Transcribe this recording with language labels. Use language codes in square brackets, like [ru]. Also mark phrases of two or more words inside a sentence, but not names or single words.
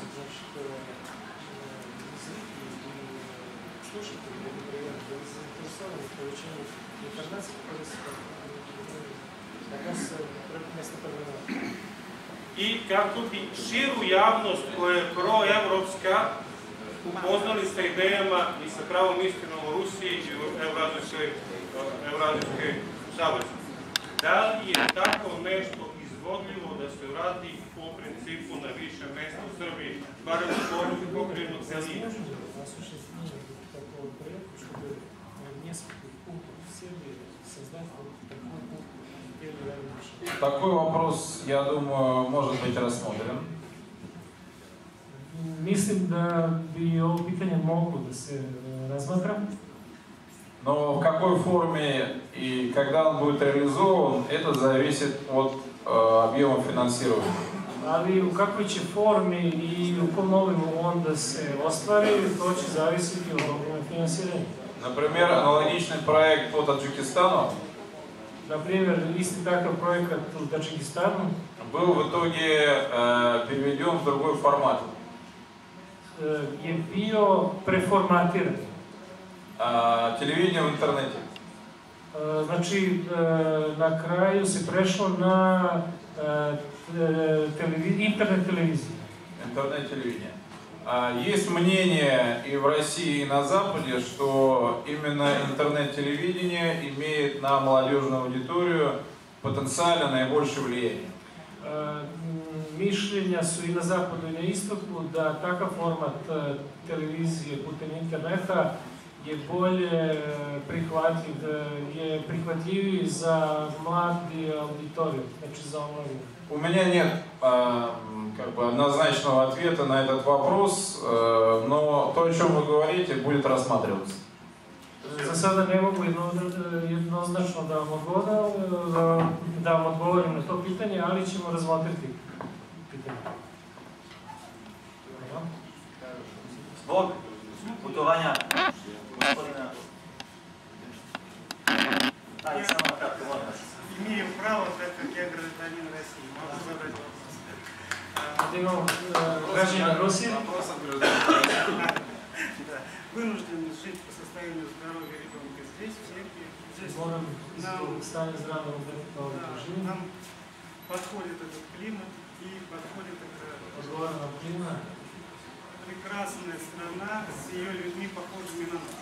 [sr] I kako bi širu javnost koja je proevropska upoznali sa idejama i sa pravom istinom o Rusiji i u Evrazijskoj savezu. Da li je tako nešto izvodljivo da se uradi po principu na više mesta u Srbiji, barem u pokrajinu celine? [ru] Такой вопрос, я думаю, может быть рассмотрен. [sr] Mislim da bi ovo pitanje moglo da se razmatra. [ru] Но в какой форме и когда он будет реализован, это зависит от объема финансирования. [sr] Ali u kakvoj će formi i u kom obimu on da se ostvari, to će zavisiti od obima finansiranja. [ru] Например, аналогичный проект по Таджикистану Например, [sr] isti takav projekat u Tadžikistanu [ru] был в итоге переведен в другой формат. [sr] Je bio preformatiran. [ru] Телевидение в интернете. [sr] Znači, na kraju se prešlo na интернет телевизию. [ru] Интернет-телевидение. Есть мнение и в России, и на Западе, что именно интернет-телевидение имеет на молодежную аудиторию потенциально наибольшее влияние. [sr] Mišljenja su i na zapadu i na istoku da takav format televizije putem interneta je bolje prihvatljiv, je prihvatljiviji za mladi auditoriju, znači za omladinu. [ru] У меня нет как бы однозначного ответа на этот вопрос, но то, о чем вы говорите, будет рассматриваться. [sr] За sada ne mogu jednoznačno da vam odgovorim na to pitanje, ali ćemo razmotriti pitanje. Zbog putovanja gospodina... Samo kratko, molim vas. [ru] Имею право, так как я гражданин России, могу задать вопрос. [sr] Imamo građana Rusije. [ru] Вынужден жить по состоянию здоровья ребенка здесь, в Сербии. Здесь нам подходит этот климат и подходит эта прекрасная страна с ее людьми, похожими на нас.